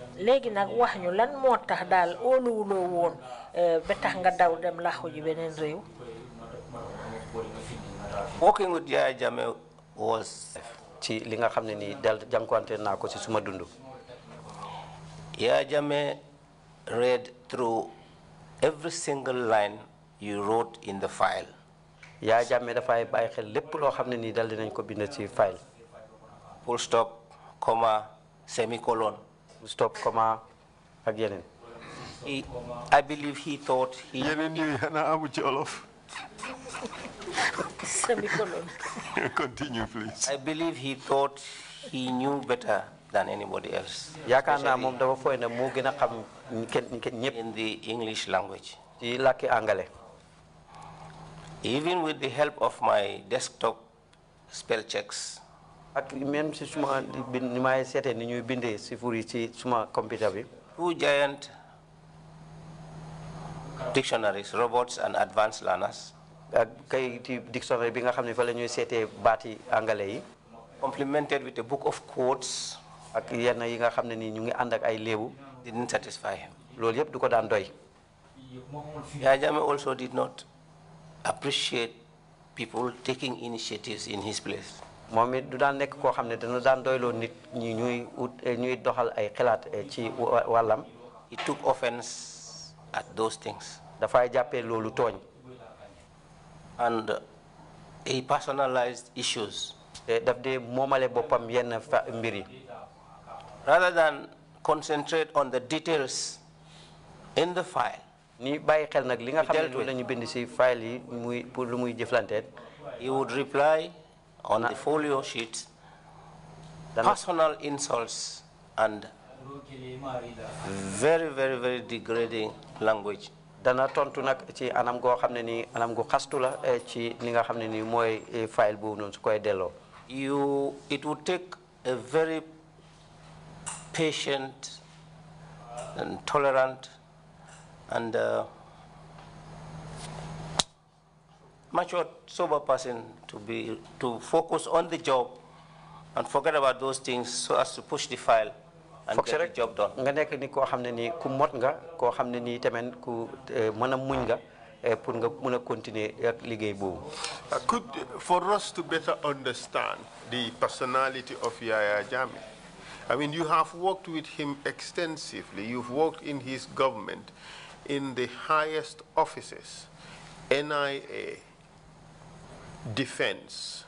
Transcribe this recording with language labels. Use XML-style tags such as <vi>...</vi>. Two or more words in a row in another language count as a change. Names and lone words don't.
<en>Working with Yaya Jammeh was... Yaya Jammeh read through every single line you wrote in the file.</en> <wo>Yaya Jammeh dafay baye xel lepp lo xamne ni dal dinañ ko bind ci file.</wo> <en>Full stop, comma, semicolon. Full stop, comma</en> <wo>ak yenen.</wo> <en>I believe he thought he...</en> <wo>Yenen ni na amu ci olof.</wo> <en>Semicolon. Continue, please. I believe he thought he knew better than anybody else.</en> <wo>Yakarna mom dafa foy na mo gëna xam</wo> <en>in the English language.</en> <wo>ci làkki angale.</wo> <en>Even with the help of my desktop spell checks,</en> <wo>ak</wo> <fr>même si</fr> <wo>suma ni may seete ni ñuy bindee si furi ci suma computer bi.</wo> <en>2 giant dictionaries, robots and advanced learners,</en> <wo>ak kayiti dictionary bi nga xam ne fa la ñuy seetee baati angale yi.</wo> <en>complemented with a book of quotes,</en> <wo>ak yenn yi nga xam ne ni ñu ngi ànd ak ay léewu.</wo> <en>didn't satisfy him.</en> <wo>loolu yëpp du ko daan doy.</wo> <en>Yaya Jammeh also did not appreciate people taking initiatives in his place.</en> <wo>moom it du daan nekk koo xam ne dana daan doyloo nit ñi ñuy doxal ay xalaat ci wàllam.</wo> <en>He took offense at those things.</en> <wo>dafay jàppee loolu tooñ.</wo> <en>And he personalized issues.</en> <wo>te daf dee moomale boppam yenn mbir yi.</wo> <en>Rather than concentrate on the details in the file,</en> <wo>ni bàyyi xel nag li nga xam ne loolu la ñu bind si file yi muy pour lu muy jëflanteet.</wo> <en>he would reply on the folio sheets personal insults and very, very, very degrading language.</en> <wo>dana tontu nag ci anam goo xam ne ni anam gu xastu la ci li nga xam ne ni mooy file boobu noonu su koy delloo.</wo> <en>It would take a very patient and tolerant and mature, sober person to focus on the job and forget about those things so as to push the file and get the job done.</en> <wo>nga nekk ni koo xam ne ni ku mot nga koo xam ne ni tamit ku mën a muñ nga pour nga mën a continuer ak liggéey boobu.</wo> <en>For us to better understand the personality of Yaya Jammeh, I mean, you have worked with him extensively. You've worked in his government in the highest offices, NIA, Defense.</en>